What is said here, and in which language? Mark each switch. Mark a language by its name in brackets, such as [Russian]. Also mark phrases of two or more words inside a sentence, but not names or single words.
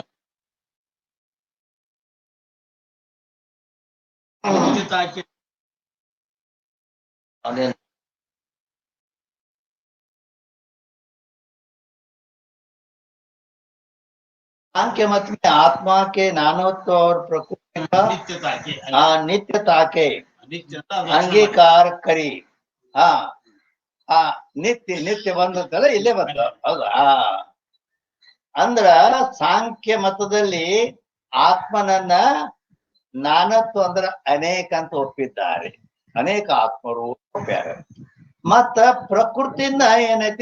[Kannada] ಅದೇ ಸಾಂಖ್ಯ ಮತ್ [Hindi] आत्मा के नानत्व और प्रकृति का नित्यता के अंगीकार करी. [Kannada] ಹಾ ಆ ನಿತ್ಯ ನಿತ್ಯ ಬಂದದ್ದಲ್ಲ, ಇಲ್ಲೇ ಬಂದ. ಹೌದಾ? ಅಂದ್ರ ಸಾಂಖ್ಯ ಮತದಲ್ಲಿ ಆತ್ಮನನ್ನ ನಾನತ್ವ ಅಂದ್ರ ಅನೇಕ ಅಂತ ಒಪ್ಪಿದ್ದಾರೆ. ಅನೇಕ ಆತ್ಮರು ಒಪ್ಪ್ಯಾರ. ಮತ್ತ ಪ್ರಕೃತಿನ ಏನೈತಿ?